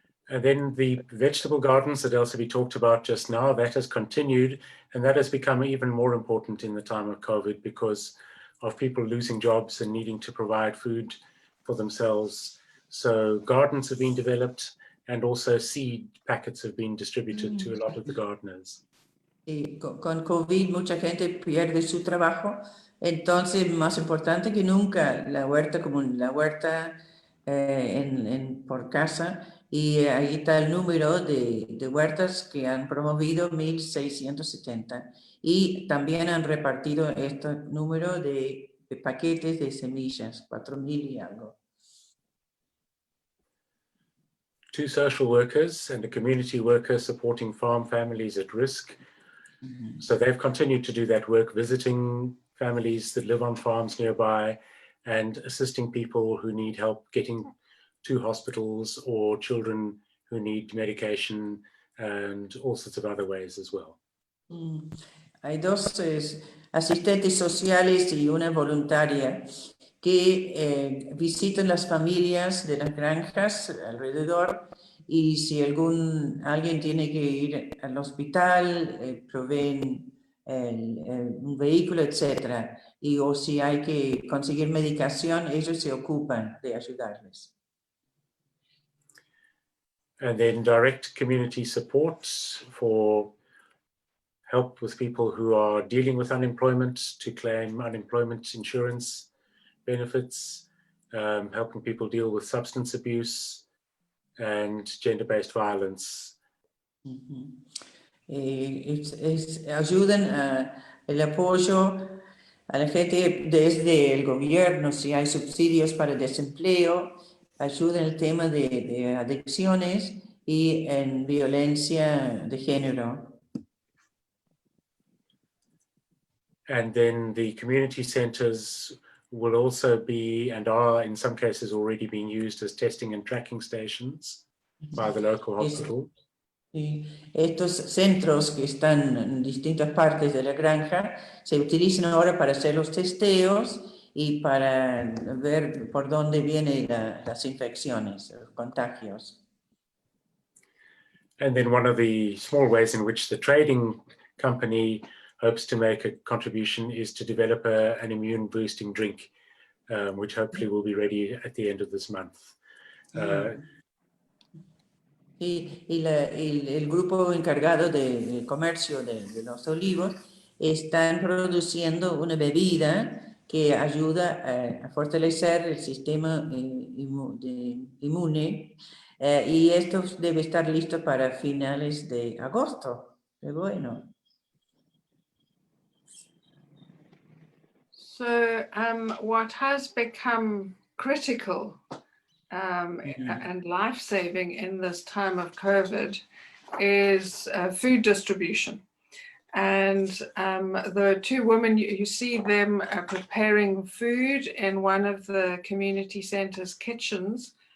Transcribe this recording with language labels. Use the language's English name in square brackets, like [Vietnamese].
[English] And then the vegetable gardens that Elsabe talked about just now, that has continued, and that has become even more important in the time of COVID because of people losing jobs and needing to provide food for themselves. So gardens have been developed, and also seed packets have been distributed to a lot of the gardeners. [Spanish] Y con COVID mucha gente pierde su trabajo, entonces más importante que nunca la huerta común, la huerta por casa, y ahí está el número de huertas que han promovido 1.670 y también han repartido este número de paquetes de semillas, 4.000 y algo. [English] 2 social workers and a community worker supporting farm families at risk. So they've continued to do that work, visiting families that live on farms nearby and assisting people who need help getting to hospitals or children who need medication and all sorts of other ways as well. [Spanish] Hay 2 asistentes sociales y una voluntaria que visitan las familias de las granjas alrededor, y si alguien tiene que ir al hospital, proveen un vehículo, etc. O si hay que conseguir medicación, ellos se ocupan de ayudarles. [English] And then direct community support for help with people who are dealing with unemployment to claim unemployment insurance benefits, helping people deal with substance abuse and gender-based violence. [Spanish] Ayudan el apoyo a la gente desde el gobierno, si hay subsidios para desempleo, ayudan el tema de adicciones y en violencia de género. [English] And then the community centers will also be, and are in some cases already being used as testing and tracking stations by the local hospital. [Spanish] Sí. Estos centros que están en distintas partes de la granja se utilizan ahora para hacer los testeos y para ver por dónde vienen las infecciones, los contagios. [English] And then one of the small ways in which the trading company hopes to make a contribution is to develop an immune boosting drink, which hopefully will be ready at the end of this month. [Spanish] Y el grupo encargado del comercio de los olivos están produciendo una bebida que ayuda a fortalecer el sistema inmune, y esto debe estar listo para finales de agosto. Qué bueno. [English] So what has become critical and life-saving in this time of COVID is food distribution. And the 2 women, you see them preparing food in one of the community center's kitchens.